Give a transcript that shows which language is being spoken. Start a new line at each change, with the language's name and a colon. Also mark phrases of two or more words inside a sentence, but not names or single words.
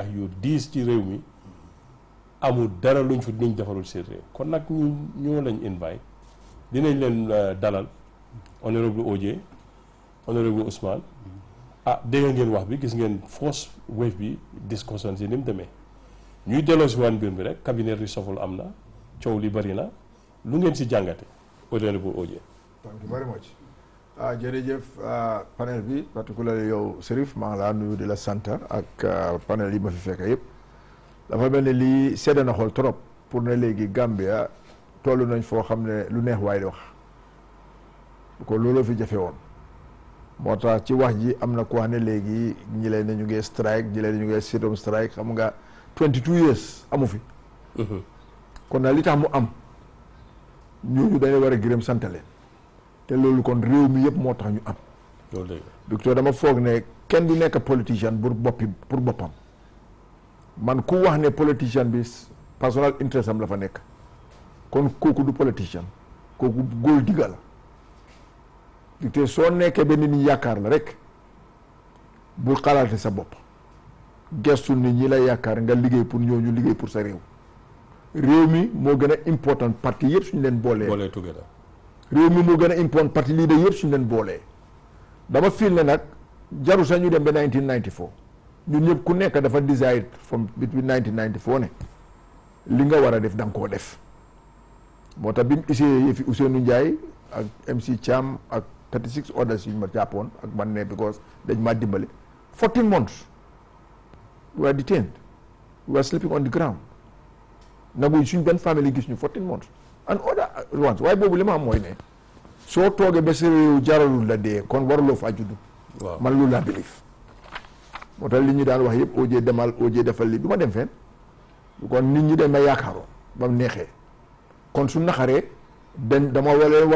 Wolof: yu diis ci réew mi amul dara luñ fi niñ defarul seen réew kon nag ñoo lañ invite dinañ leen dalal honorable OJ honorable Ousmane dégg ngeen wax bi gis ngeen
English: first wave
Wolof: bi discussion si ni mu demee ñuy delloo si waan mbir mi rek
English: cabinet reshuffle
Wolof: am na coow li bari na lu ngeen si jàngate honorable OJ.
English: Thank you very much.
Wolof: jërëjëf panel bi particulièrement yow Serif maa ngi laa nuyu di la sant ak panel yi ma fi fekk yëpp dafa mel ni lii sedd na xol trop pour ne léegi Gambia toll nañ foo xam ne lu neex waay di wax ko loolu fi jafe woon moo tax ci wax ji am na ko wax ne léegi ñi leen ne ñu ngi strike ñi leen ne ñu ngi
English: sit-on strike
Wolof: xam nga 22 years amu fi kon nag li tax mu am ñooñu dañu war a gërëm sant leen te loolu kon réew mi yëpp moo tax ñu am docteur dama foog ne kenn du nekk politicien pour boppam man ku wax ne politicien bi
English: personal interest
Wolof: am la fa nekk kon kooku du politicien kooku góol digga la te soo nekkee ba nit ñi yaakaar la rek bul xalaate sa bopp gestu nit ñi la yaakaar nga liggéey pour ñooñu liggéey pour sa réew mi moo gën a important parti yëpp suñu leen boolee réew mi moo gën a important parti leader yëpp suñu leen boolee dama fiil ne nag jaru sax ñu dem ba 1994 ñun ñëpp ku nekk dafa
English: decide from between
Wolof: 1994 ne li nga war a def da nga koo def moo tax bi mu essayé yëfi Ousseynou Ndiaye ak MC Thiam ak 36 orders yi ñu ma jàppoon ak man ne because dañ maa dimbale
English: 14 months we were detained we were sleeping on the ground
Wolof: nagu suñ benn famille gis ñu
English: 14 months and other ones
Wolof: waaye boobu li ma am mooy ne soo toogee ba sa réew jaralul la dee kon waruloo faa juddu man loolu laa believe moo tax li ñu daan wax yëpp OJ demal OJ defal li du ma dem fenn kon nit ñi dañ ma yaakaaroon ba mu neexee kon su naxaree dama war a